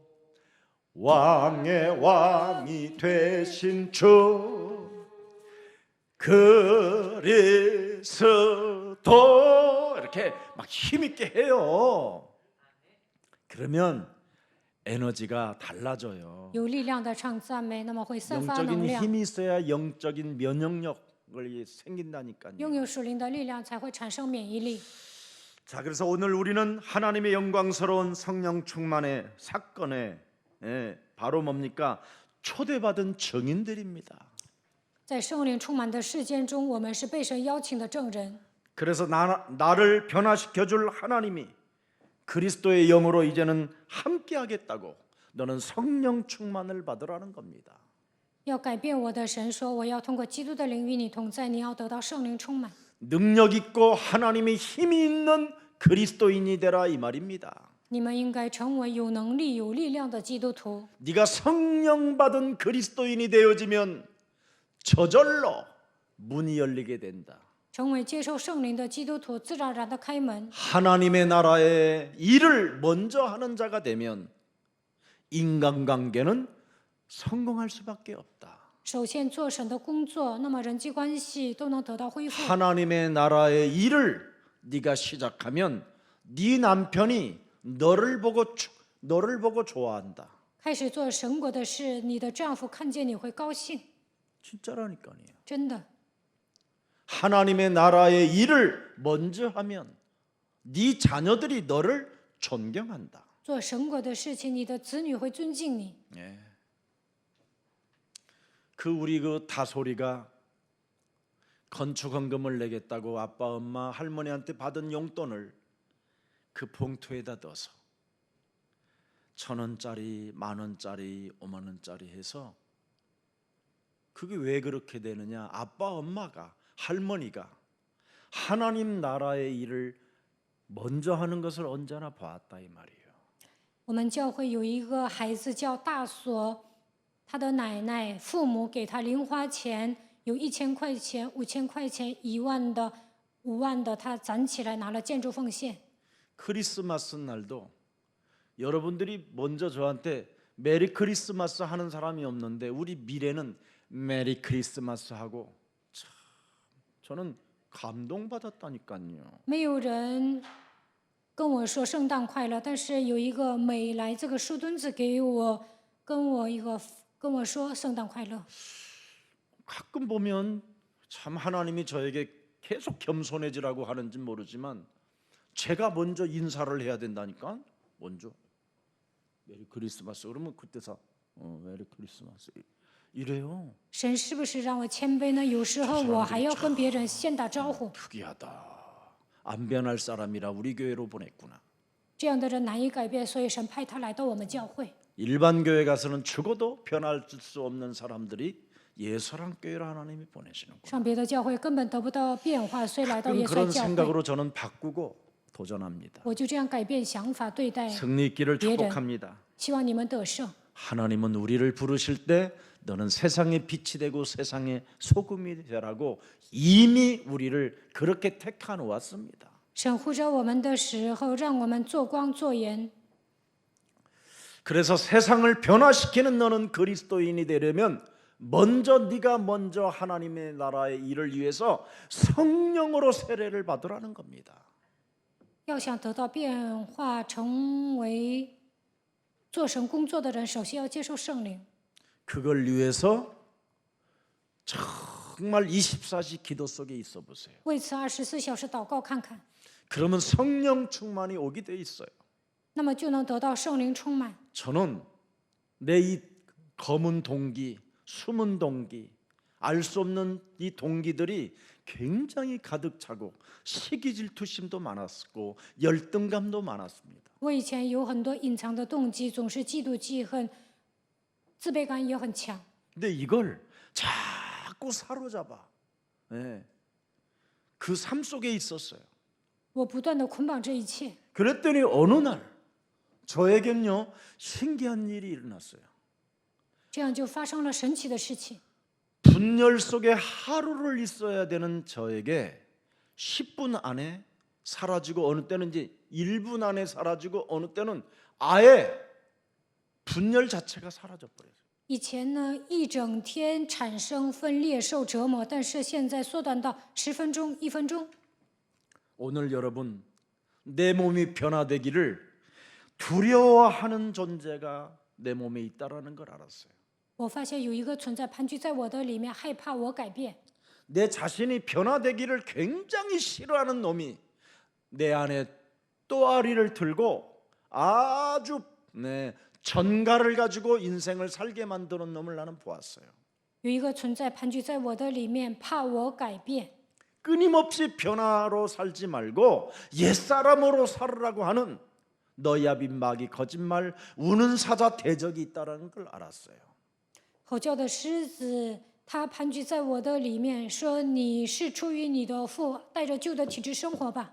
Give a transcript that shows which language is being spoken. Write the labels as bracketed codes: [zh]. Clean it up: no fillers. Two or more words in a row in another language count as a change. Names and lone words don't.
[ko] 왕의 왕이 되신 주 그리스도. 이렇게 막 힘있게 해요. 그러면 에너지가 달라져요. [zh] 有力量的唱赞美，那么会散发能 [ko] 영적인 [zh] 量。 [ko] 힘이 있어야 영적인 면역력을 생긴다니까요. [zh] 拥有属灵的力量，才会产生免疫力。 [ko] 자, 그래서 오늘 우리는 하나님의 영광스러운 성령 충만의 사건에 바로 뭡니까? 초대받은 증인들입니다. [zh] 在圣灵充满的事件中，我们是被神邀请的证人。 [ko] 그래서 나를 변화시켜 줄 하나님이 그리스도의 영으로 이제는 함께 하겠다고 너는 성령 충만을 받으라는 겁니다. [zh] 要改变我的神说，我要通过基督的灵与你同在，你要得到圣灵充满。 [ko] 능력 있고 하나님의 힘이 있는 그리스도인이 되라 이 말입니다. [zh] 你们应该成为有能力、有力量的基督徒。 [ko] 네가 성령 받은 그리스도인이 되어지면 저절로 문이 열리게 된다. [zh] 成为接受圣灵的基督徒，自然而然的开门。 [ko] 하나님의 나라의 일을 먼저 하는 자가 되면 인간관계는 성공할 수밖에 없다. [zh] 首先做神的工作，那么人际关系都能得到恢复。 [ko] 하나님의 나라의 일을 네가 시작하면 네 남편이 너를 보고 좋아한다. [zh] 开始做神国的事，你的丈夫看见你会高兴， [ko] 진짜라니까요. [zh] 真的。 [ko] 하나님의 나라의 일을 먼저 하면 네 자녀들이 너를 존경한다. [zh] 做神国的事情，你的子女会尊敬你。 [ko] 우리 다솔이가 건축 헌금을 내겠다고 아빠, 엄마, 할머니한테 받은 용돈을 그 봉투에다 넣어서 1,000원짜리, 10,000원짜리, 50,000원짜리 해서 그게 왜 그렇게 되느냐? 아빠, 엄마가 할머니가 하나님 나라의 일을 먼저 하는 것을 언제나 보았다 이 말이에요. [zh] 我们教会有一个孩子叫大锁，他的奶奶、父母给他零花钱，有1000块钱、5000块钱、1万的、5万的，他攒起来拿了建筑奉献。 [ko] 크리스마스 날도 여러분들이 먼저 저한테 [en] Merry Christmas [ko] 하는 사람이 없는데 우리 미래는 [en] Merry Christmas [ko] 하고 참 저는 감동받았다니까요. [zh] 没有人跟我说圣诞快乐，但是有一个美来这个树墩子给我，跟我说圣诞快乐。 [ko] 가끔 보면 참 하나님이 저에게 계속 겸손해지라고 하는지 모르지만 제가 먼저 인사를 해야 된다니까. 먼저 [en] Merry Christmas [ko] 그러면 그때서 [en] Merry Christmas [ko] 이래요. [zh] 神是不是让我谦卑呢？有时候我还要跟别人先打招呼。 [ko] 특이하다. 안 변할 사람이라 우리 교회로 보냈구나. [zh] 这样的人难以改变，所以神派他来到我们教会。 [ko] 일반 교회 가서는 죽어도 변할 수 없는 사람들이 예수랑 교회로 하나님이 보내시는구나. [zh] 上别的教会根本得不到变化，所以来到耶稣 [ko] 그런 [zh] 教会。 [ko] 생각으로 저는 바꾸고 도전합니다. [zh] 我就这样改变想法对待， [ko] 승리 있기를 예. 축복합니다. [zh] 希望你们得胜。 [ko] 하나님은 우리를 부르실 때 너는 세상의 빛이 되고 세상의 소금이 되라고 이미 우리를 그렇게 택하 놓았습니다. [zh] 神呼召我们的时候，让我们做光做盐。 [ko] 그래서 세상을 변화시키는 너는 그리스도인이 되려면 네가 먼저 하나님의 나라의 일을 위해서 성령으로 세례를 받으라는 겁니다. [zh] 要想得到变化，成为做神工作的人，首先要接受圣灵。 [ko] 그걸 위해서 정말 24시 기도 속에 있어 보세요. [zh] 为此24小时祷告看看， [ko] 그러면 성령 충만이 오게 돼 있어요. [zh] 那么就能得到圣灵充满。 [ko] 저는 내 이 검은 동기, 숨은 동기, 알 수 없는 이 동기들이 굉장히 가득 차고 시기 질투심도 많았고 열등감도 많았습니다. [zh] 我以前有很多隐藏的动机，总是嫉妒、记恨，自卑感也很强。 [ko] 근데 이걸 자꾸 사로잡아. 네. 그 삶 속에 있었어요. [zh] 我不断的捆绑这一切， [ko] 그랬더니 어느 날 저에겐요 신기한 일이 일어났어요. [zh] 这样就发生了神奇的事情。 [ko] 분열 속에 하루를 있어야 되는 저에게 10분 안에 사라지고 어느 때는 이제 1분 안에 사라지고 어느 때는 아예 분열 자체가 사라져 버려요. [zh] 以前呢，一整天产生分裂受折磨，但是现在缩短到10分钟、1分钟。 [ko] 오늘 여러분 내 몸이 변화되기를 두려워하는 존재가 내 몸에 있다라는 걸 알았어요. [zh] 我发现有一个存在盘踞在我的里面，害怕我改变。 [ko] 내 자신이 변화되기를 굉장히 싫어하는 놈이 내 안에 또아리를 들고 아주 전갈을 가지고 인생을 살게 만드는 놈을 나는 보았어요. [zh] 有一个存在盘踞在我的里面，怕我改变。 [ko] 끊임없이 변화로 살지 말고 옛사람으로 살으라고 하는 너희야 빈마귀 거짓말 우는 사자 대적이 있다는 걸 알았어요. [zh] 吼叫的狮子，它盘踞在我的里面，说你是出于你的父，带着旧的体质生活吧。